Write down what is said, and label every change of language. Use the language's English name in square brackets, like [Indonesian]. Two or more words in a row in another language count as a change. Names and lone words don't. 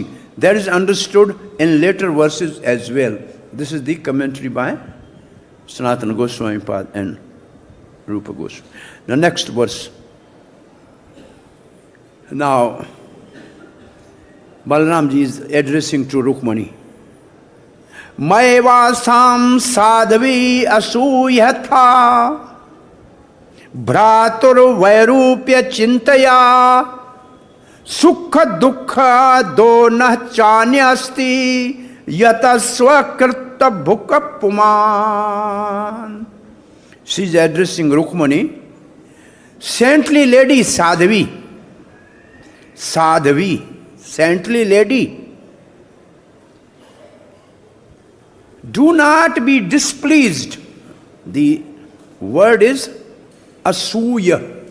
[English] That is understood in later verses as well. This is the commentary by Sanatana Goswami Pad and Rupa Goswami. The next verse. Now, Balaramji is addressing to Rukmī. [Sanskrit] Maevasam sadhavi asu yathā bhratur vyarūpya chintaya sukha dukkha donah chanyasti yathā swakrta bhuka puman. [English] She is addressing Rukmī. Saintly lady Sadhavi, saintly lady, do not be displeased. The word is asūya.